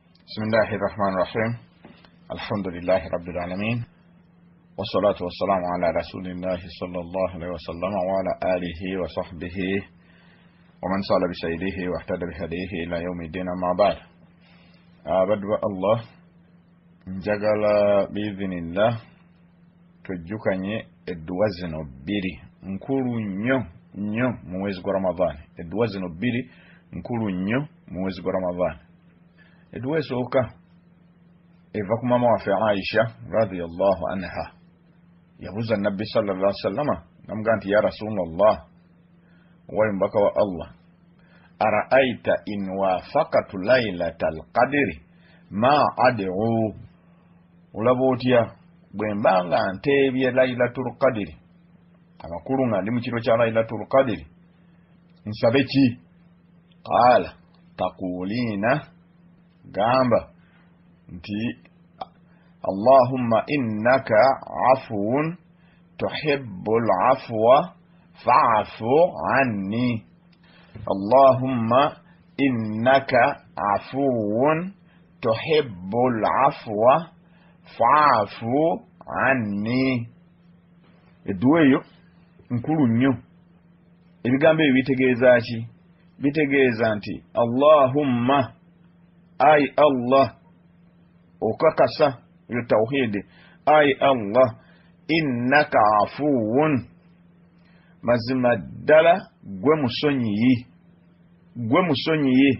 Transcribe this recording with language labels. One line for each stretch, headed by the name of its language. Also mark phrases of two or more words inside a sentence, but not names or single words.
Arabic: بسم الله الرحمن الرحيم. الحمد لله رب العالمين، والصلاة والسلام على رسول الله صلى الله عليه وسلم وعلى آله وصحبه ومن صال بسيده واهتدى بهديه إلى يوم الدين. أما بعد، بدو الله
Ganda: njagala biiznillah tujjukanye edduwa zino bbiri nkulu nnyo mu mwezi gwa Ramadhan. Edduwa zino bbiri nkulu nnyo mu mwezi gwa Ramadhan. Edduwa esooka eva ku mama waffe Aisha
Arabic: رضي الله عنها.
Ganda: Yabuuza Nabbi
Arabic: صلى الله عليه وسلم,
Ganda: namugamba nti
Arabic: يا رسول الله,
Ganda: wali mbaka wa Allah,
Arabic: أرأيت إن وافقت ليلة القدر ما أدعو,
Ganda: olaba otya bwe mbanga nteebye
Arabic: ليلة القدر,
Ganda: amakulu nga ndi mu kiro kya
Arabic: ليلة القدر,
Ganda: nsabe ki?
Arabic: قال تقولين,
Ganda: gamba nti
Arabic: اللهم إنك عفو تحب العفو فاعف عني. اللهم إنك عفو تحب العفو فاعف عني.
Ganda: Edduwa eyo nkulu nnyo. Ebigambo ebyo bitegeeza ki? Bitegeeza nti Allahumma, ay Allah, okakasa yo tawhid, ay Allah,
Arabic: إنك عفو,
Ganda: mazima ddala gwe musonyiyi.